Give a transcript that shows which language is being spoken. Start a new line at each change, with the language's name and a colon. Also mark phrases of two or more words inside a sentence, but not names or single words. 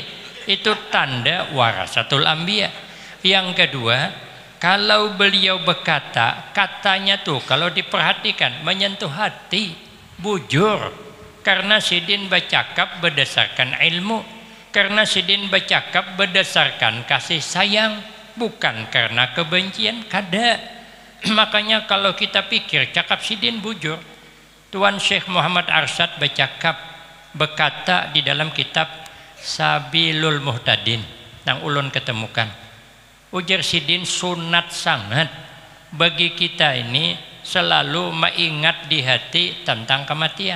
Banjar: Itu tanda
Arabic: warasatul anbiya.
Banjar: Yang kedua, kalau beliau berkata, katanya tuh kalau diperhatikan menyentuh hati, bujur. Karena Sidin bercakap berdasarkan ilmu, karena Sidin bercakap berdasarkan kasih sayang, bukan karena kebencian. Kada. Makanya kalau kita pikir cakap Sidin bujur. Tuan Syekh Muhammad Arsyad berkata di dalam kitab Sabilul Muhtadin yang ulun ketemukan, ujar Sidin sunat sangat bagi kita ini selalu mengingat di hati tentang kematian.